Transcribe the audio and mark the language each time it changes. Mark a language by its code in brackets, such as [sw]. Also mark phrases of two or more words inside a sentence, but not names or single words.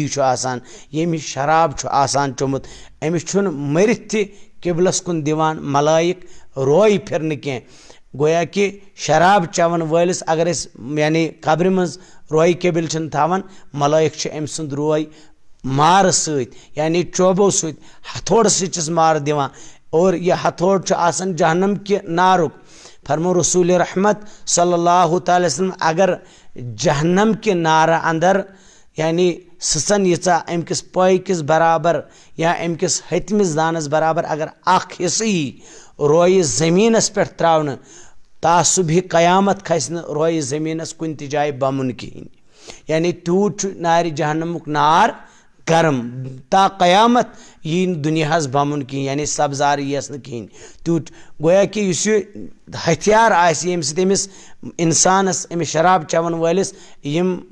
[ks] چھُ آسان ییٚمِس شراب چھُ آسان چوٚمُت أمِس چھُنہٕ مٔرِتھ تہِ قبلس کُن دِوان ملٲیِک روے پھرنہٕ کینٛہہ گویا کہِ شراب چٮ۪وان وٲلِس اگر أسۍ یعنی قبرِ منٛز روے قبل چھِنہٕ تھاوان ملٲیِک چھِ أمۍ سُنٛد روے مارٕ سۭتۍ یعنی چوبو سۭتۍ ہتھوڑٕ سۭتۍ چھِس مارٕ دِوان اور یہِ ہتھوڑ چھُ آسان جہنم کہِ نارُک فرمو رسول رحمت [ar] صلی اللہ تعالیٰ وسلم [ks] اگر جہنم کہِ نارٕ انٛدر یعنی سٕژن ییٖژاہ امہِ کِس پایہِ کِس برابر یا امہِ کِس ہتمِس دانس برابر اگر اکھ حصہٕ یی رویہِ زٔمیٖنس پٮ۪ٹھ تراونہٕ تا صبحِ قیامت کھسہِ نہٕ رویہِ زٔمیٖنس کُنہِ تہِ جایہِ بمُن کِہینۍ یعنی تیوٗت چھُ نارِ جہنمُک نار گرم تا قیامت یی نہٕ دُنیاہس بمُن کِہینۍ یعنی سبزار یِیس نہٕ کِہینۍ تیوٗت گویا کہِ یُس یہِ ہتھیار آسہِ ییٚمہِ سۭتۍ أمِس انسانس أمِس شراب چٮ۪وان وٲلِس یِم